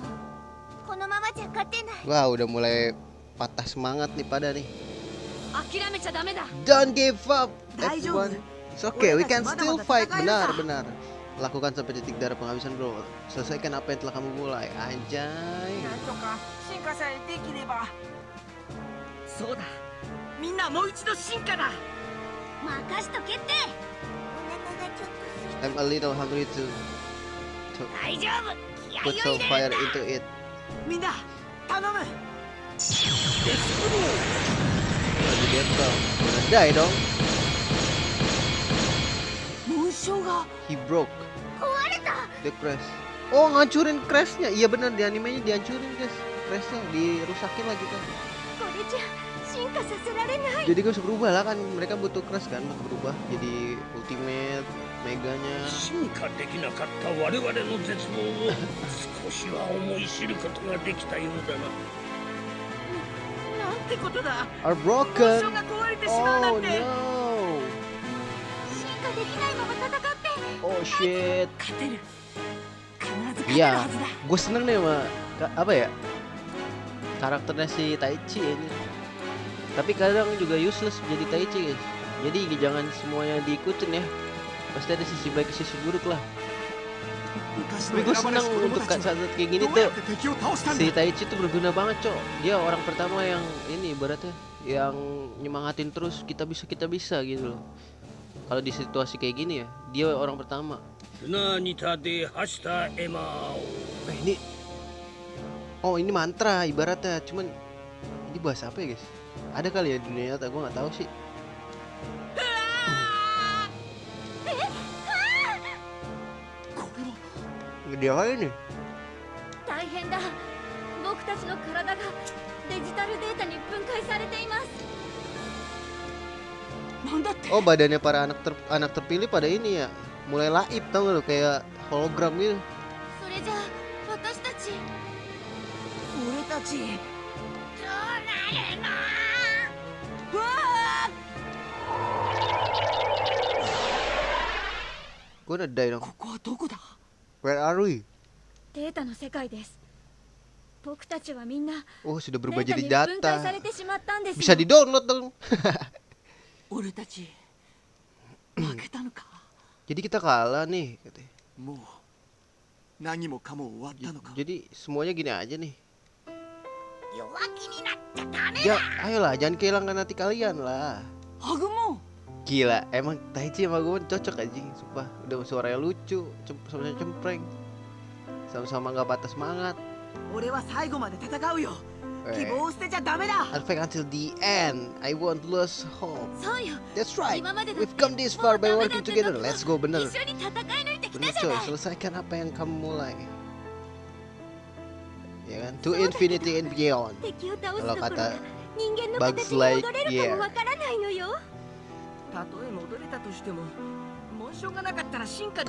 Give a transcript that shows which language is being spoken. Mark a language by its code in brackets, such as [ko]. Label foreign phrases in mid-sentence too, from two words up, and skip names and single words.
[ja] このままじゃ勝てない。 [id] Wah, udah mulai patah semangat nih pada nih. [ja] 諦めちゃダメだ。 [en] Don't give up, [ja] 大丈夫。 [en] everyone. It's okay, we can still fight. [id] Benar, benar. Lakukan sampai titik darah penghabisan, bro. Selesaikan apa yang telah kamu mulai. Anjay. [ja] なんとか進化さえできれば。そうだ。みんなもう一度進化だ。任しとけって。お腹がちょっと [en] I'm a little hungry to [ja] 大丈夫。気合 [en] put [ja] を [en] some [ja] 入れ [en] fire [ja] るんだ。 [en] into it. [ja] みんな頼む。 [id] Lagi gentle. Udah die dong. [ja] 紋章が [en] He broke [ja] 壊れた。 [en] the crash. [id] Oh, ngancurin crashnya. Iya benar, di animenya dihancurin guys. Crashnya dirusakin lagi kan. [ja] これじゃ進化させられない。 [id] Jadi gue harus berubah lah kan. Mereka butuh crash kan untuk berubah jadi ultimate meganya. [ja] 進化できなかった我々の絶望を少しは思い知ることができたようだななんてことだ。 [en] Are [ja] 紋 [en] broken. [ja] 章が壊れてしまうな [en] Oh [ja] んて。 [en] no. [ja] 進化できないまま戦って。 [en] Oh shit. [ja] 勝てる。必ず勝てる [id] Iya, [ja] はずだ。 [id] gue seneng nih sama apa ya, karakternya si Taichi ini. Tapi kadang juga useless jadi Taichi guys. Jadi jangan semuanya diikutin ya. Pasti ada sisi baik sisi buruk lah. [ja] 昔 [id] Tapi [ja] の [id] gue [ja] 選ば [id] seneng [ja] れし子供 [id] untuk [ja] たち [id] saat kayak gini [ja] どうや [id] tuh [ja] って敵を倒したん [id] si [ja] だ。 [id] Taichi tuh berguna banget cok. Dia orang pertama yang ini ibaratnya yang nyemangatin terus kita bisa gitu loh. Kalau di situasi kayak gini ya, dia orang pertama. 船にたではしたエマを Ini oh ini mantra ibaratnya, cuman ini bahasa apa ya guys? Ada kali ya di dunia nyata, gue nggak tahu sih. Gede apa ini? [ja] 大変だ。僕たちの体がデジタルデータに分解されています。なんだって。 [id] Oh badannya para anak terpilih pada ini ya, mulai laib tau gak lo, kayak hologram gitu. [ja] それじゃあ私たち。俺たち。どうなるの。うわあ。 [id] Gue udah die dong. [ja] ここはどこだ。 [en] Where are we? [ja] データの世界です。僕たちはみんな [id] Oh sudah [ja] デ [id] berubah [ja] ータ [id] jadi [ja] に分解さ [id] data. [ja] れてしまったんですよ。 [id] Bisa di download dong. [ja] 俺たち負けたのか。 [id] Jadi kita kalah nih katanya. [ja] もう何もかも終わったのか。 [id] Jadi semuanya gini aja nih. [ja] 弱気になっちゃダメ [id] Ya, [ja] だ。 [id] ayolah jangan kehilangan hati kalian lah. [ja] ハグモン [id] Gila, emang Taichi sama gue cocok anjing, sumpah. Udah suaranya lucu, sama-sama cempreng. Sama-sama gak patah semangat. [ja] 俺は最後まで戦うよ。希 [id] Eh, [ja] 望を捨てちゃダメだ。 [en] I'll fight until the end. I won't lose hope. [ja] そうよ。 [en] That's right. [ja] 今までだって [en] We've come this far by working together. Let's go, [ja] 一 [id] bener. [ja] 緒に戦い抜いてき [id] Bener [ja] たじゃ [id] coy, [ja] ない。 [id] selesaikan apa yang kamu mulai. Ya kan? [en] To infinity and beyond. [ja] 敵を倒す [id] Kalau [ja] ところ [id] kata [ja] が人間の [id] Bugs [ja] 形に [en] Like [ja] 戻れるかもわからないのよ。たとえ戻れたとしても、紋章がなかったら進化でき